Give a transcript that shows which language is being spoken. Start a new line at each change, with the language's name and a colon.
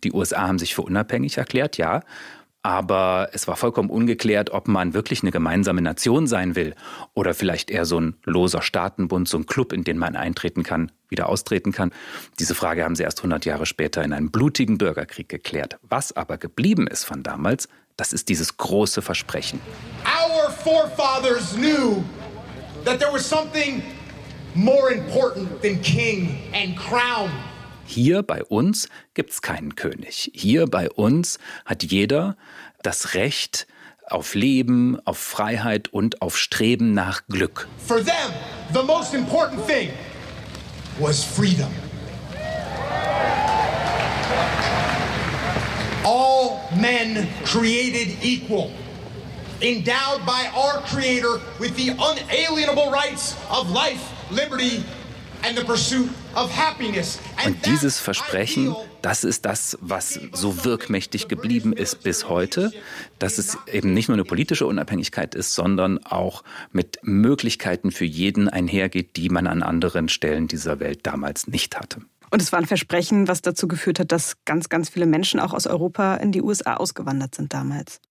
German: Die USA haben sich für unabhängig erklärt, ja, aber es war vollkommen ungeklärt, ob man wirklich eine gemeinsame Nation sein will oder vielleicht eher so ein loser Staatenbund, so ein Club, in den man eintreten kann, wieder austreten kann. Diese Frage haben sie erst 100 Jahre später in einem blutigen Bürgerkrieg geklärt. Was aber geblieben ist von damals, das ist dieses große Versprechen.
English: Our forefathers knew that there was something more important than king and crown.
German: Hier bei uns gibt es keinen König. Hier bei uns hat jeder das Recht auf Leben, auf Freiheit und auf Streben nach Glück.
English: For them, the most important thing was freedom. All men created equal, endowed by our Creator with the unalienable rights of life, liberty and the pursuit of happiness.
German: Und dieses Versprechen, das ist das, was so wirkmächtig geblieben ist bis heute, dass es eben nicht nur eine politische Unabhängigkeit ist, sondern auch mit Möglichkeiten für jeden einhergeht, die man an anderen Stellen dieser Welt damals nicht hatte. Und es war ein Versprechen, was dazu geführt hat, dass ganz, ganz viele Menschen auch aus Europa in die USA ausgewandert sind damals.